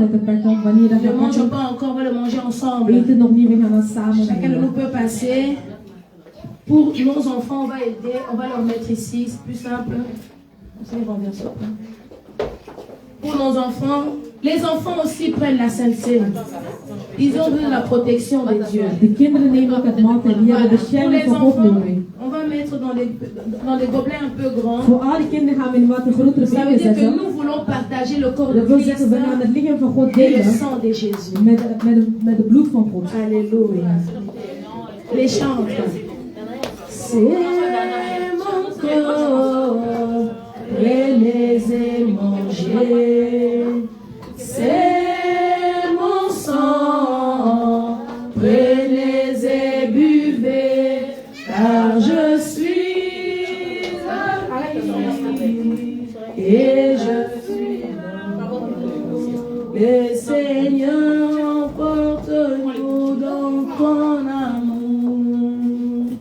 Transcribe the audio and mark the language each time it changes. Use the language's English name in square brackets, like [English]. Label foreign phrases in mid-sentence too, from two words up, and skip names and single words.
[French] Ne mangeons pas encore, on va le manger ensemble. Chacun de nous peut passer. Pour nos enfants, on va aider, on va leur mettre ici, c'est plus simple. Pour nos enfants, les enfants aussi prennent la sainte scène. Ils ont besoin de la protection de Dieu. [Dutch] De kinderen nemen ook het maaltijd, die hebben de bescherming van God nodig. [French] On va mettre dans des gobelets un peu grands. [Dutch] Voor alle kinderen gaan we in wat grotere [French] Ça veut [Dutch] beker [French] dire que [Dutch] zetten. [French] nous voulons partager le corps de [Dutch] Dat wil [French] Christ [Dutch] zeggen, we gaan het lichaam van God [French] et le [Dutch] delen [French] sang de Jésus. [Dutch] met het bloed van God. [French] Alléluia. Les chants. C'est mon corps, prenez et mangez. C'est mon sang, prenez et buvez, car je suis la vie et je suis le Seigneur, emporte-nous dans ton amour.